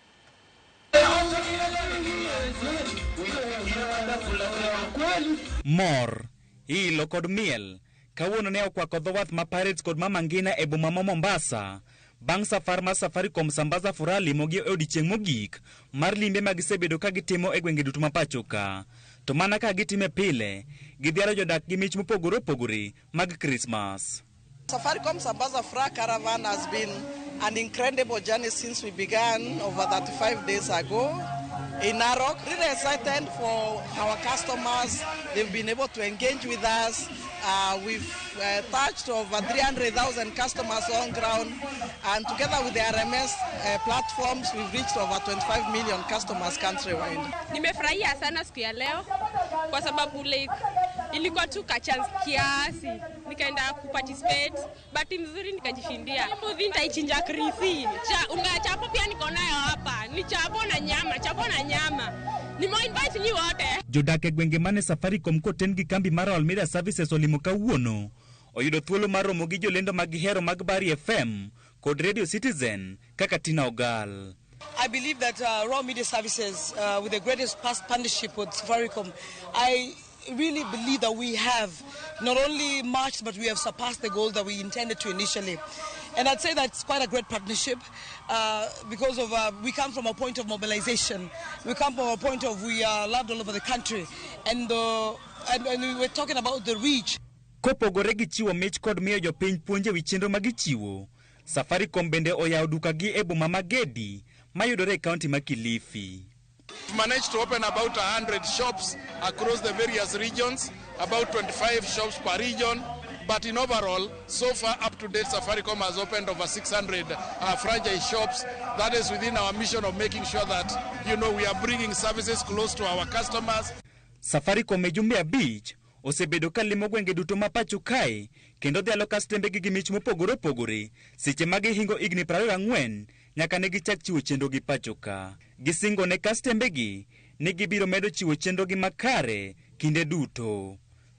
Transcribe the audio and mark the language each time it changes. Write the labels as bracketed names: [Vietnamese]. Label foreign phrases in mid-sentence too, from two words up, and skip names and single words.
[Luo (Kenya and Tanzania)] Mor, ilo kod miel kawuono ne okwako dho wath ma Pirates kod Mama Ngina e boma ma Mombasa bang' safar ma Safaricom sambaza furaha limogi e odiechieng' mogik mar limbe ma gisebedo ka gitimo e gwenge duto ma pacho ka. To mana ka gitime pile, gidhialo jodak gi mich mopogore opogore mag Christmas. [English] Safaricom sambaza furaha caravan has been an incredible journey since we began over 35 days ago in Narok. Really excited for our customers. They've been able to engage with us. We've touched over 300,000 customers on ground, and together with the RMS platforms, we've reached over 25 million customers countrywide. [Swahili] Nimefurahia sana siku ya leo kwa sababu ilikuwa tu kachance kiasi, nikaenda kuparticipate, but mzuri nikajishindia. Mbuzi nitaichinja krisi. Unga chapo pia niko nayo hapa. Ni chapo na nyama. Nimo-invite nyi wote. [Luo (Kenya and Tanzania)] Jodak e gwenge mane Safaricom koten gi kambi mar Royal Media Services olimo kawuono oyudo thuolo mar romo gi jolendo mag hero mag Bari FM kod Radio Citizen kaka Tina Ogal. [English] I believe that Royal Media Services, with the greatest past partnership with Safaricom, I really believe that we have not only marched, but we have surpassed the goal that we intended to initially. And I'd say that's quite a great partnership because of we come from a point of mobilization. We come from a point of we are loved all over the country. And we were talking about the reach. [Luo (Kenya and Tanzania)] Kopogore gi chiwo mich kod miyo jopiny puonje wi chenro ma gichiwo, Safaricom bende oyawo duka gi e boma ma Gedi mayudore e kaunti ma Kilifi. [English] We've managed to open about 100 shops across the various regions, about 25 shops per region. But in overall, so far up to date, Safaricom has opened over 600 franchise shops. That is within our mission of making sure that, we are bringing services close to our customers. [Luo (Kenya and Tanzania)] Safaricom e jumbe 5 osebedo ka limo gwenge duto ma pacho kae kendo dhialo kastembe gi mich mopogore opogore seche ma gihingo higni 24 nyaka ne gichak chiwo chenro gi pacho ka. Gisingo ne kastembe gi ni gibiro medo chiwo chenro gi makare kinde duto.